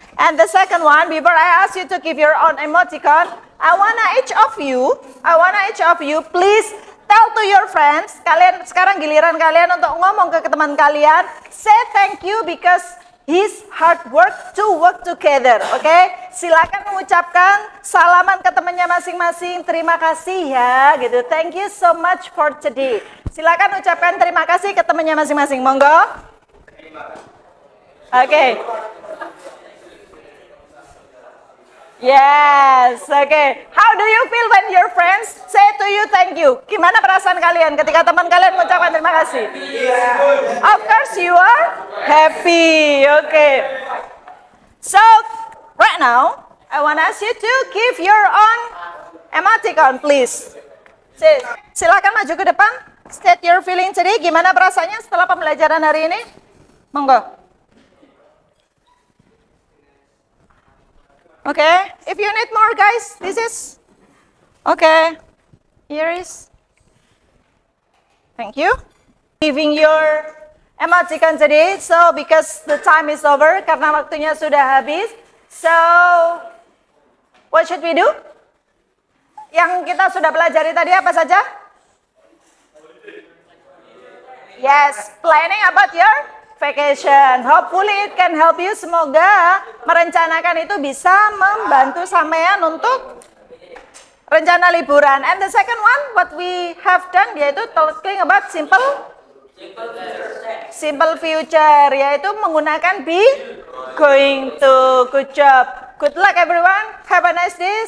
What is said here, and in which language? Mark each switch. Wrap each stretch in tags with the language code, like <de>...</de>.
<en>And the second one, before I ask you to give your own emoticon, I wanna each of you, please tell to your friends.</en> <id>Kalian sekarang giliran kalian untuk ngomong ke teman kalian.</id> <en>Say thank you because his hard work to work together.</en> <id>Oke, silakan mengucapkan salaman ke temannya masing-masing. Terima kasih ya, gitu.</id> <en>Thank you so much for today.</en> <id>Silakan ucapkan terima kasih ke temannya masing-masing. Monggo.</id> <en>Oke. Yes, okay. How do you feel when your friends say to you thank you?</en> <id>Gimana perasaan kalian ketika teman kalian mengucapkan terima kasih?</id> <en>Of course you are happy. Okay. So, right now, I want to ask you to give your own emoticon, please.</en> <id>Silakan maju ke depan.</id> <en>State your feeling today.</en> <id>Gimana perasaannya setelah pembelajaran hari ini? Monggo.</id> <en>Okay, if you need more, guys, this is okay. Here is. Thank you. Giving your emoticon today. So because the time is over,</en> <id>karena waktunya sudah habis,</id> <en>So, what should we do?</en> <id>Yang kita sudah pelajari tadi apa saja?</id> <en>Yes, planning about your vacation. Hopefully it can help you.</en> <id>Semoga merencanakan itu bisa membantu sampean untuk rencana liburan.</id> <en>And the second one, what we have done, yaitu talking about simple future,</en> <id>yaitu menggunakan</id> <en>be, going to. Good job. Good luck everyone. Have a nice day.</en>